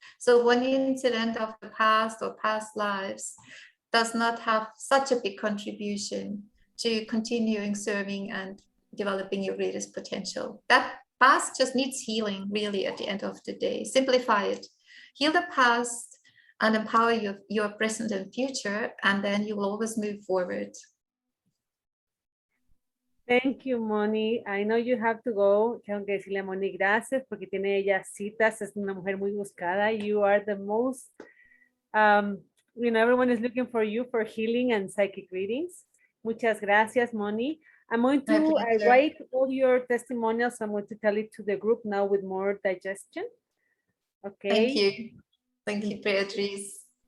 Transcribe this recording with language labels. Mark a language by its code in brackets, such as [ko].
[en] So one incident of the past or past lives does not have such a big contribution to continuing serving and developing your greatest potential. That past just needs healing, really, at the end of the day. Simplify it. Heal the past and empower your present and future, and then you will always move forward. Thank you, Moni. I know you have to go. [es] Tengo que decirle a Moni gracias porque tiene ella citas. Es una mujer muy buscada. [en] You are the most, you know, everyone is looking for you for healing and psychic readings. [es] Muchas gracias, [en] Moni. I'm going to write all your testimonials. I'm going to tell it to the group now with more digestion. Okay. Thank you. Thank you, Beatrice.